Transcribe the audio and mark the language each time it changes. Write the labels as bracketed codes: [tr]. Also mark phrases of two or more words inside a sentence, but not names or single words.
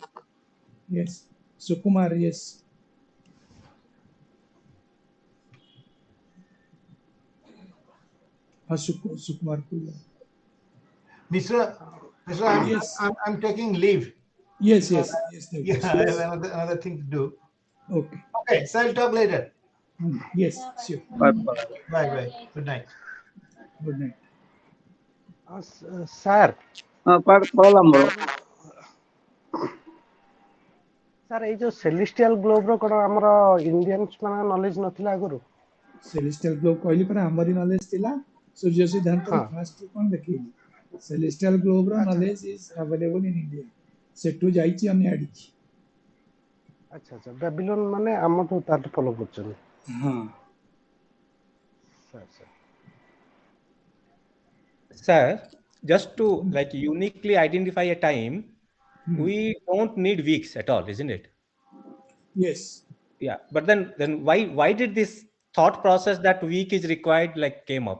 [en] yes. Sukumar, yes. Sukumar Pula. Mr. Yes. I'm taking leave Yes, because yes, yes, yeah, yes, I have yes. another thing to do. Okay. Okay, so I'll talk later. Yes, sure. Bye. Bye bye. Good night. Good night. [or] ସାର୍ ପଳେଇଲା ମୋର ସାର୍ ଏଇ ଯୋଉ [en] celestial globe [or] ର କ'ଣ ଆମର ଇଣ୍ଡିଆନ୍ସ ମାନଙ୍କ ନଲେଜ ନଥିଲା ଆଗରୁ? [en] Celestial globe [or] କହିଲି ପରା ଆମରି knowledge ଥିଲା ସୂର୍ଯ୍ୟ ସିଦ୍ଧାନ୍ତର ହଁ ଫାଷ୍ଟ କ'ଣ ଦେଖେଇଲି [en] celestial globe [or] ର ଆଚ୍ଛା [en] knowledge is available in India [or] ସେଠୁ ଯାଇଛି ଆମେ ଆଡ଼ିଛି ଆଚ୍ଛା ଆଚ୍ଛା ବେବିଲୋନ ମାନେ ଆମଠୁ ତାଠୁ ଫଲୋ କରୁଛନ୍ତି। ହଁ [en] sir sir Sir, just to like uniquely identify a time, we don't need weeks at all, isn't it? yes Yeah, but then why did this thought process that week is required like came up?